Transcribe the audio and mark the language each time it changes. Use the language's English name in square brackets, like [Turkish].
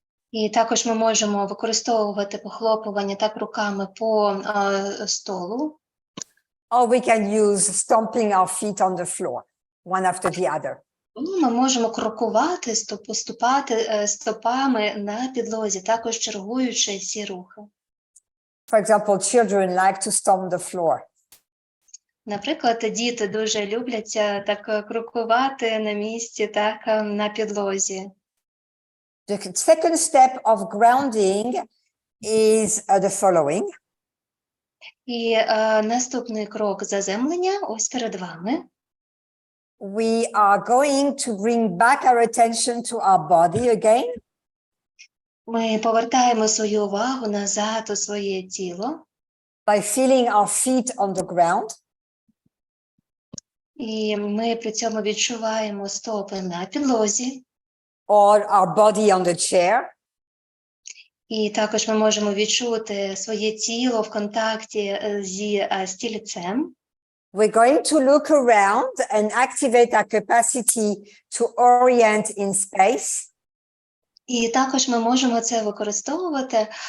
[Ukrainian] І також ми можемо використовувати похлопування так руками по столу. [English] Or we can use stomping our feet on the floor, one after the other. [Ukrainian] Ми можемо крокувати, поступати стопами на підлозі, також чергуючи ці рухи. [English] For example, children like to stomp the floor. [Ukrainian] Наприклад, діти дуже люблять так крокувати на місці, так, на підлозі. [English] The second step of grounding is the following. [Ukrainian] І наступний крок заземлення ось перед вами. [English] We are going to bring back our attention to our body again. [Ukrainian] Ми повертаємо свою увагу назад у своє тіло. [English] By feeling our feet on the ground. [Ukrainian] І ми при цьому відчуваємо стопи на підлозі. [English] or our body on the chair. [Ukrainian] І також ми можемо відчути своє тіло в контакті зі стільцем. [English] We're going to look around and activate our capacity to orient in space. [Ukrainian] І також ми можемо це використовувати.